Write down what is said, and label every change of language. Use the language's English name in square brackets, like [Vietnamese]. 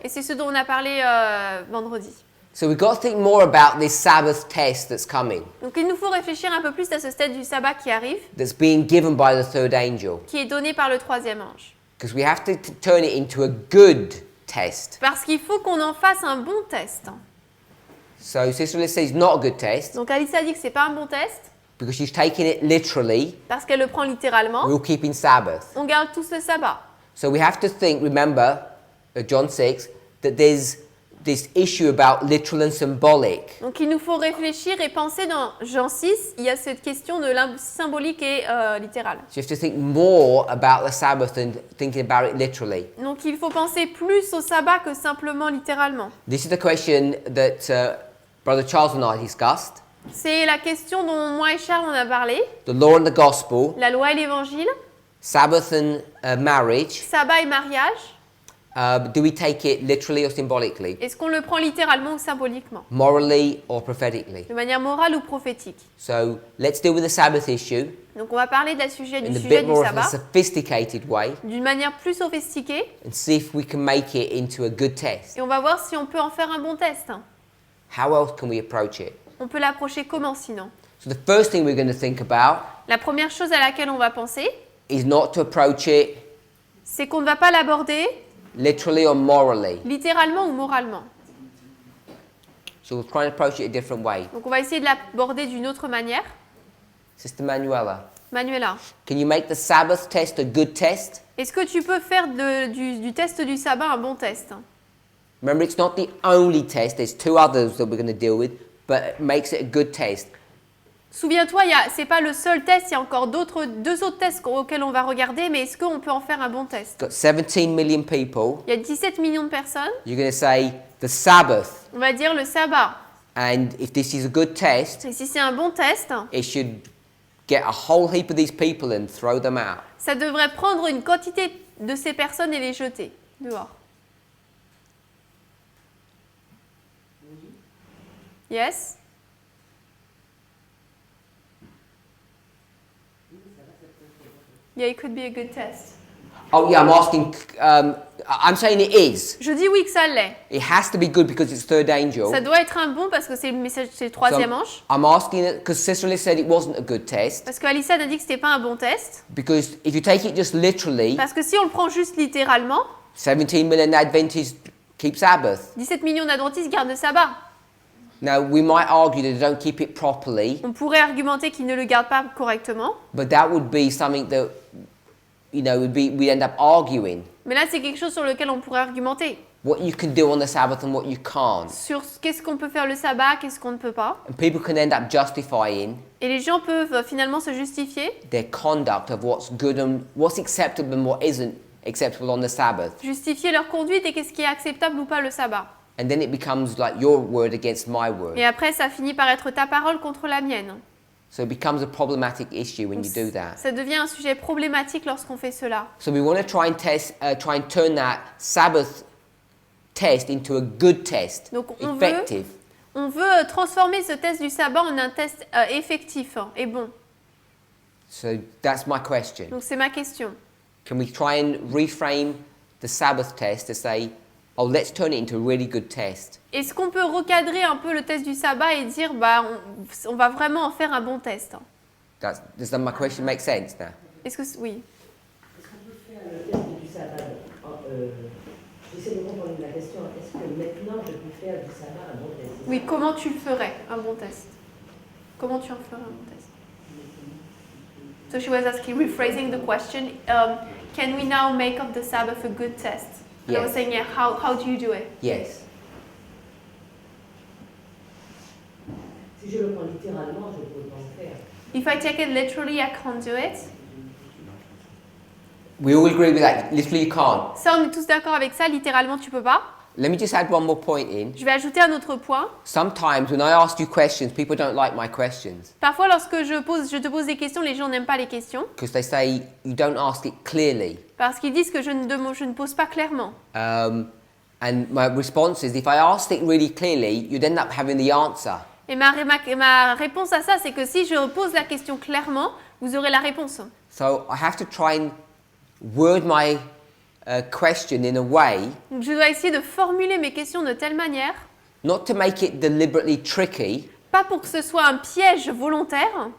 [French] Et c'est ce dont on a parlé vendredi. [English] So we've got to think more about this Sabbath test that's coming, [French] Donc il nous faut réfléchir un peu plus à ce stade du sabbat qui arrive, [English] that's being given by the third angel. [French] qui est donné par le troisième ange. [English] Because we have to turn it into a good test. [French] Parce qu'il faut qu'on en fasse un bon test. [English] So Sister Liz says it's not a good test [French] Donc Alissa dit que c'est pas un bon test [English] because she's taking it literally. [French] parce qu'elle le prend littéralement. [English] We're all keeping Sabbath. [French] On garde tous le sabbat. [English] So we have to think, remember, John 6, that there's this issue about literal and symbolic. [French] Donc il nous faut réfléchir et penser dans Jean 6, il y a cette question de symbolique et littérale. [English] So you have to think more about the Sabbath than thinking about it literally. [French] Donc il faut penser plus au sabbat que simplement littéralement. [English] This is the question that Brother Charles and I discussed. [French] C'est la question dont moi et Charles on a parlé, [English] The law and the gospel, [French] la loi et l'évangile, [English] Sabbath and marriage. [French] sabbat et mariage. [English] Do we take it literally or symbolically? [French] Est-ce qu'on le prend littéralement ou symboliquement, [English] Morally or prophetically? [French] de manière morale ou prophétique? [English] So let's deal with the Sabbath issue [French] Donc on va parler du [English] in [French] sujet [English] a [French] du [English] bit more of a [French] sabbat [English] sophisticated way [French] d'une manière plus sophistiquée [English] and see if we can make it into a good test. [French] et on va voir si on peut en faire un bon test. [English] How else can we approach it? [French] On peut l'approcher comment sinon? [English] So the first thing we're going to think about [French] La première chose à laquelle on va penser, [English] is not to approach it [French] c'est qu'on ne va pas l'aborder [English] literally or morally. [French] littéralement ou moralement. [English] So we'll try and approach it a different way. [French] Donc on va essayer de l'aborder d'une autre manière. [English] Sister Manuela, [French] Manuela, [English] can you make the Sabbath test a good test? [French] est-ce que tu peux faire du test du sabbat un bon test? [English] Remember, it's not the only test. There's two others that we're going to deal with, but it makes it a good test. [French] Souviens-toi, c'est pas le seul test, il y a encore deux autres tests auxquels on va regarder, mais est-ce qu'on peut en faire un bon test? [English] Got 17 million people. [French] Il y a 17 millions de personnes. [English] You're going to say the Sabbath. [French] On va dire le sabbat. [English] And if this is a good test, [French] Et si c'est un bon test, [English] it should get a whole heap of these people and throw them out. [French] ça devrait prendre une quantité de ces personnes et les jeter dehors. [English] Yes? Yeah, it could be a good test. Oh yeah, I'm asking. I'm saying it is. [French] Je dis oui que ça l'est. [English] It has to be good because it's third angel. [French] Ça doit être un bon parce que c'est le message, c'est le [English] So [French] troisième ange. [English] I'm asking it because Sister Liz said it wasn't a good test. [French] Parce qu'Alissa a dit que c'était pas un bon test. [English] Because if you take it just literally, [French] Parce que si on le prend juste littéralement, [English] 17 million Adventists keep Sabbath. [French] 17 millions d'adventistes gardent le sabbat. [English] Now we might argue that they don't keep it properly, [French] On pourrait argumenter qu'ils ne le gardent pas correctement. [English] but that would be something that we'd end up arguing. [French] Mais là, c'est quelque chose sur lequel on pourrait argumenter. [English] What you can do on the Sabbath and what you can't. [French] Sur qu'est-ce qu'on peut faire le sabbat, qu'est-ce qu'on ne peut pas. [English] And people can end up justifying [French] Et les gens peuvent finalement se justifier, [English] their conduct of what's good and what's acceptable and what isn't acceptable on the Sabbath. [French] justifier leur conduite et qu'est-ce qui est acceptable ou pas le sabbat. [English] And then it becomes like your word against my word. [French] Et après, ça finit par être ta parole contre la mienne. [English] So it becomes a problematic issue when you do that. [French] Ça devient un sujet problématique lorsqu'on fait cela. [English] So we want to try and turn that Sabbath test into a good test, [French] Donc [English] effective. [French] on veut transformer ce test du sabbat en un test effectif et bon. [English] So that's my question. [French] Donc c'est ma question. [English] Can we try and reframe the Sabbath test to say, oh, let's turn it into a really good test? [French] Est-ce qu'on peut recadrer un peu le test du sabbat et dire, bah, on va vraiment en faire un bon test? [English] Does my question make sense now? [French] Est-ce que oui? Est-ce qu'on peut faire le test du sabbat? J'essaie de comprendre la question. Est-ce que maintenant je peux faire du sabbat un bon test? Oui, comment tu le ferais, un bon test? Comment tu en ferais un bon test? [English] So she was asking, rephrasing the question, can we now make of the Sabbath a good test? And I was Yes. saying, yeah, how do you do it? Yes. [French] Si je le prends littéralement, je ne peux pas en faire. [English] If I take it literally, I can't do it. We all agree with that. Literally, you can't. [French] Ça, on est tous d'accord avec ça, littéralement, tu peux pas. [English] Let me just add one more point in. [French] Je vais ajouter un autre point. [English] Sometimes when I ask you questions, people don't like my questions [French] Parfois, lorsque je te pose des questions, les gens n'aiment pas les questions [English] because they say you don't ask it clearly. [French] parce qu'ils disent que je ne pose pas clairement. [English] And my response is, if I asked it really clearly, you'd end up having the answer. [French] Et ma réponse à ça, c'est que si je pose la question clairement, vous aurez la réponse. [English] So I have to try and word my question in a way, [French] Donc, je dois essayer de formuler mes questions de telle manière, [English] not to make it deliberately tricky, [French] pas pour que ce soit un piège volontaire,